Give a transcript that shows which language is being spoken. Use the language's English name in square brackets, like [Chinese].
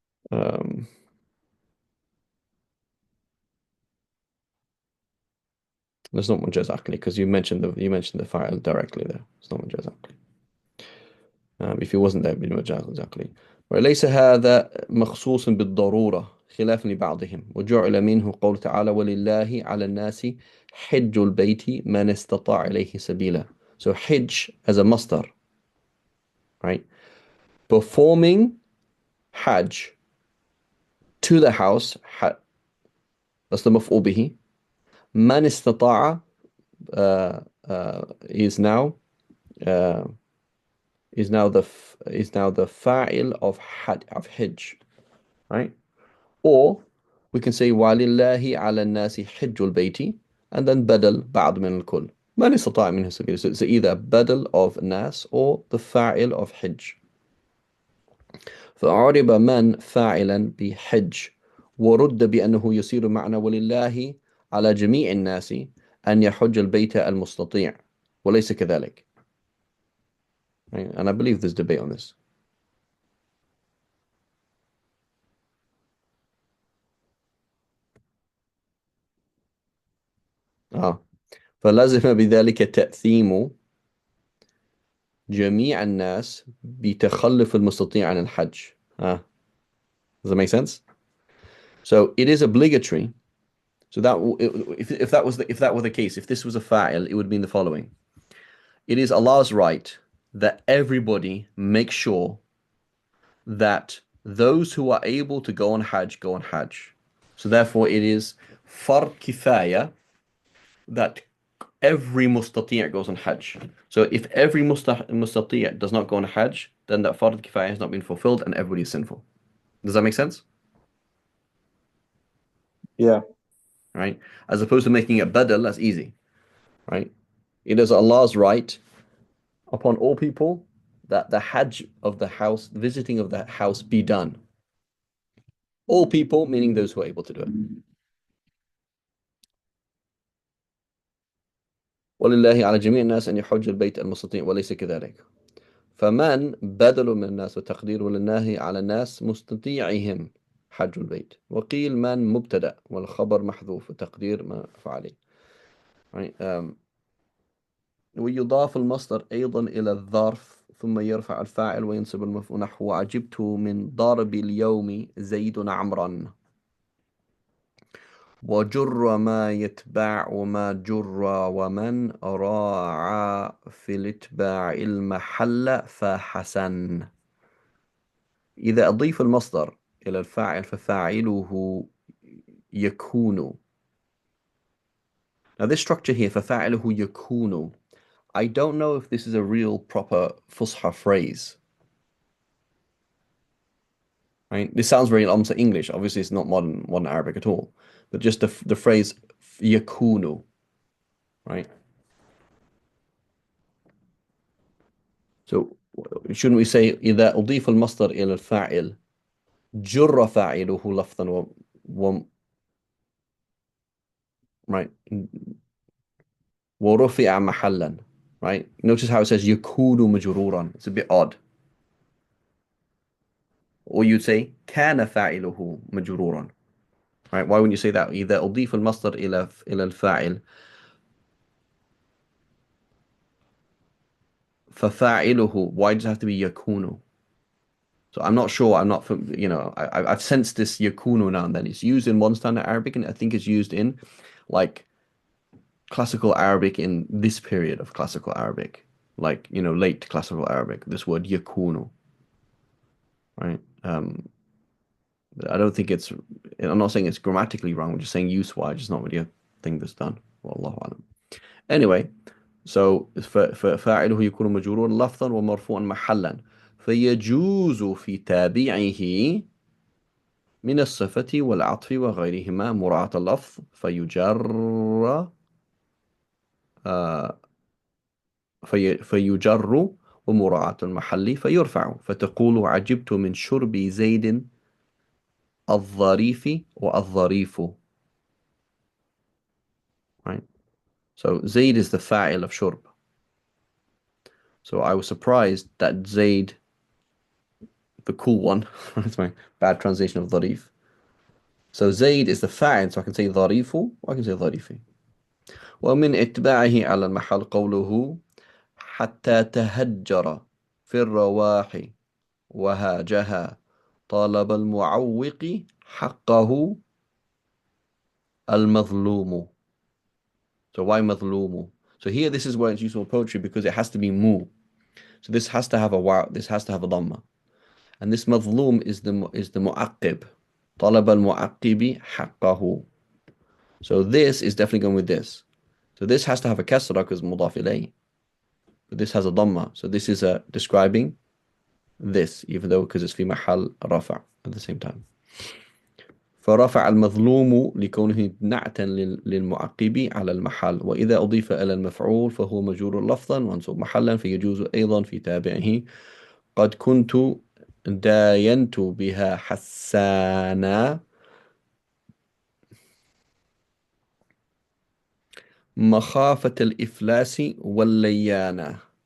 [English] Um, That's not majaz aqli because you mentioned the fa'il directly there. It's not majaz aqli. If he wasn't there, it'd be majaz aqli. [Arabic] وليس هذا مخصوص بالضرورة خلافا لبعضهم، وجعل منه قول تعالى: ولله على الناس حج البيت من استطاع إليه سبيلا. [English] So hajj as a masdar, right? Performing hajj to the house, that's the maf'ul bihi. Man istata'a is now uh, is now the fa'il of hajj, right? Or we can say [Arabic] وَلِلَّهِ عَلَى النَّاسِ حِجُّ الْبَيْتِ [English] and then [Arabic] بدل بعض من الكل. من استطاع منه سبيلا. [English] So it's either بدل of ناس or the فاعل of حج. [Arabic] فأعرب من فاعلا بحج ورد بأنه يصير معنى ولله على جميع الناس أن يحج البيت المستطيع وليس كذلك. [English] Right? And I believe there's debate on this. [Arabic] فلازم بذلك تأثيم جميع الناس بتخلف المستطيع عن الحج. [English] Does that make sense? So it is obligatory. So that if that was if that were the case, if this was a fa'il, it would mean the following: it is Allah's right that everybody make sure that those who are able to go on Hajj go on Hajj. So therefore, it is fard kifaya that every mustati' goes on Hajj. So if every mustati' does not go on Hajj, then that fard kifaya has not been fulfilled and everybody is sinful. Does that make sense? Yeah. Right? As opposed to making it badal, that's easy. Right? It is Allah's right upon all people that the Hajj of the house, visiting of the house be done. All people, meaning those who are able to do it. [Arabic] ولله على جميع الناس أن يحج البيت المستطيع وليس كذلك. فمن بدل من الناس وتقدير ولله على الناس مستطيعهم حج البيت. وقيل من مبتدأ والخبر محذوف وتقدير ما فعليه. [English] Right? [Arabic] ويضاف المصدر أيضا إلى الظرف ثم يرفع الفاعل وينصب المفعول نحو عجبت من ضرب اليوم زيد عمرا وجر ما يتبع وما جر ومن راعى في الاتباع المحل فحسن. إذا أضيف المصدر إلى الفاعل ففاعله يكون. [English] Now this structure here [Arabic] ففاعله يكون, [English] I don't know if this is a real proper Fusha phrase. Right? This sounds very almost English. Obviously, it's not modern Arabic at all. But just the phrase yakunu, right? So shouldn't we say [Arabic] إذا أضيف المصدر إلى الفاعل جر فاعله لفظا right, ورفع محلا, right? [English] Notice how it says [Arabic] يكون مجرورا. [English] It's a bit odd. Or you'd say [Arabic] كان فاعله مجرورا. [English] Right? Why wouldn't you say that? [Arabic] إذا أضيف المصدر إلى الفاعل ففاعله, [English] why does it have to be [Arabic] يكون? [English] So I'm not sure. I'm not, I've sensed this yakunu now and then. It's used in one standard Arabic, and I think it's used in like classical Arabic in this period of classical Arabic, like, late classical Arabic. This word yakunu, right? I don't think it's. I'm not saying it's grammatically wrong. I'm just saying use-wise, it's not really a thing that's done. [Arabic] Wallahu alam. [English] Anyway, so [Arabic] فاعله يكون مجرورا لفظا ومرفوعا محلا فيجوز في تابعه من الصفة والعطف وغيرهما مراعاة اللفظ فيجر فيجر ومراعاة المحل فيرفع فتقول عجبت من شرب زيد الظريف والظريف. [English] Right? So Zaid is the fa'il of shurb. So I was surprised that Zaid, the cool one, that's my bad translation of dharif. So Zaid is the fa'il, so I can say dharifu or I can say dharifi. [Arabic] ومن اتباعه على المحل قوله حتى تهجر في الرواح وهاجها طالب المعوق حقه المظلوم. [English] So why مظلوم? So here this is where it's useful poetry because it has to be mu. So this has to have a wow, this has to have a dhamma. And this مظلوم is the mu'aqqib. [Arabic] طلب المعقب حقه. [English] So this is definitely going with this. So this has to have a kasra because mudaf ilayh. But this has a dhamma. So this is describing this, even though because it's fi mahal rafa at the same time. [Arabic] فرفع المظلوم لكونه نعتا للمعقب على المحل، وإذا أضيف إلى المفعول فهو مجرور لفظا منصوب محلا، فيجوز أيضا في تابعه قد كنت داينت بها حسانا مخافة الإفلاس والليانة.